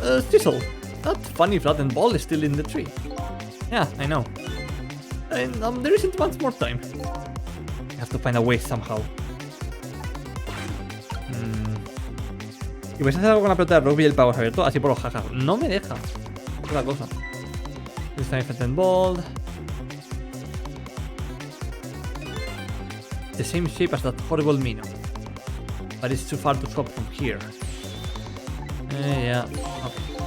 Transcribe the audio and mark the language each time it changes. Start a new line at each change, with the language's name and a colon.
English: Thistle. That funny flattened ball is still in the tree. Yeah, I know. And there isn't much more time. I have to find a way somehow.
Spanish: Y vais a hacer algo con la pelota de rugby y el pavo abierto, así por los jajas. No me deja. Es la cosa.
English: This time flattened ball. The same shape as that horrible Mino. But it's too far to swap from here. Yeah. Okay.